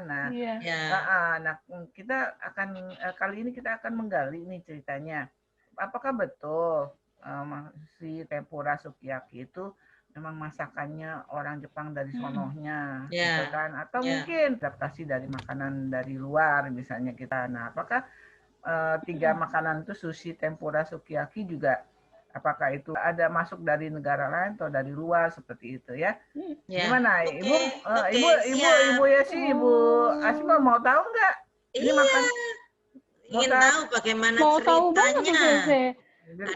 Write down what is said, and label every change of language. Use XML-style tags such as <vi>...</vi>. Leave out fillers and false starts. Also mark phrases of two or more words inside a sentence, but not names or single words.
<id>Nah, nah kita akan kali ini kita akan menggali nih ceritanya. Apakah betul si tempura sukiyaki itu memang masakannya orang Jepang dari sonohnya gitu kan, atau mungkin adaptasi dari makanan dari luar misalnya kita. Nah, apakah tiga makanan itu sushi, tempura, sukiyaki juga apakah itu ada masuk dari negara lain atau dari luar seperti itu ya? Gimana Ibu Yesi, Ibu Asma mau tahu nggak? Ini makan ingin tahu bagaimana ceritanya. Gitu</id>